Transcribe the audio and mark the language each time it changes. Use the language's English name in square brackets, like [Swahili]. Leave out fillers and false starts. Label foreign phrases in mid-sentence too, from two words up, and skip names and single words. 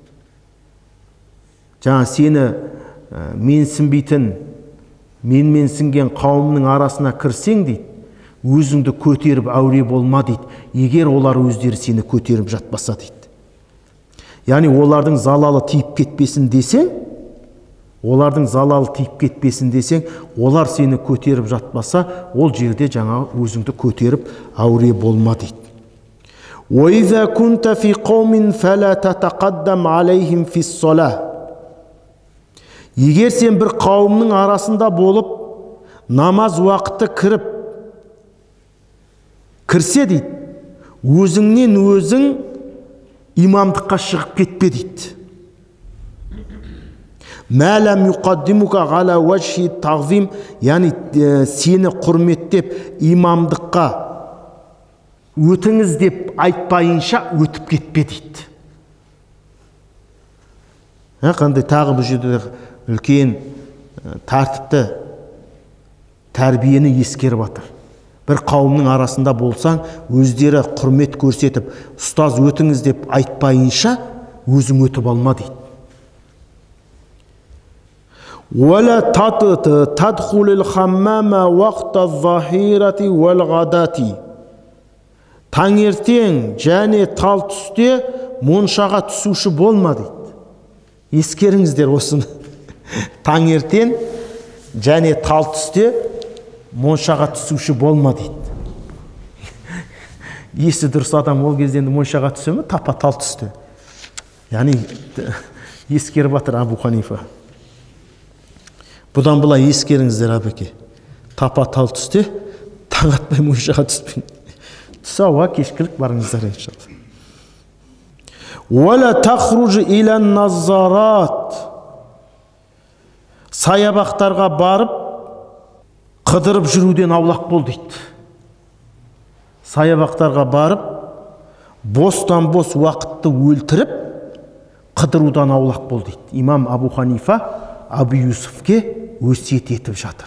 [Kazakh] Жаңа сені менменсінген қауымның арасына кірсең дейді, өзіңді көтеріп әуре болма дейді, егер олар өздері сені көтеріп жатпаса дейді. Яғни олардың залалы тиіп кетпесін десең, олар сені көтеріп жатпаса, ол жерде жаңа өзіңді көтеріп әуре болма дейді. [Arabic] وَإِذَا كُنْتَ فِي قَوْمٍ فَلَا تَتَقَدَّمْ عَلَيْهِمْ فِي الصَّلَاةِ. [Kazakh] Егер сен бір қауымның арасында болып, намаз уақыты кірсе дейді, өзіңнен өзің имамдыққа шығып кетпе дейді. [Arabic] مَا لَمْ يُقَدِّمُكَ عَلَى وَجْهِ التَّعْظِيمِ. [Kazakh] Яғни сені құрметтеп имамдыққа өтіңіз деп айтпайынша өтіп кетпе дейді. Қандай тағы бұл жерде үлкен тәртіпті тәрбиені ескеріп жатыр. Бір қауымның арасында болсаң, өздері құрмет көрсетіп, ұстаз өтіңіз деп айтпайынша өзің өтіп алма дейді. [Arabic] وَلَا تَدْخُلِ الْحَمَّامَ وَقْتَ الظَّهِيرَةِ وَالْغَدَاتِ [Kazakh] Таңертең және тал түсте моншаға түсуші болма дейді. Ескеріңіздер осыны. Таңертең және тал түсте моншаға түсуші болма дейді. Есі дұрыс адам ол кезде моншаға түсе ме? Тапа тал түсте. Яғни ескеріп жатыр Абу Ханифа. Бұдан былай ескеріңіздер әбеке. Тапа тал түсте таң атпай моншаға түспейін. Түс ауа кешкілік барыңыздар иншалла. [Arabic] وَلَا تَخْرُجِ إِلَى النَّظَّارَاتِ [Kazakh] Саябақтарға барып қыдырып жүруден аулақ бол дейді. Саябақтарға барып бостан бос уақытты өлтіріп қыдырудан аулақ бол дейді. Имам Абу Ханифа Абу Юсуфке өсиет етіп жатыр.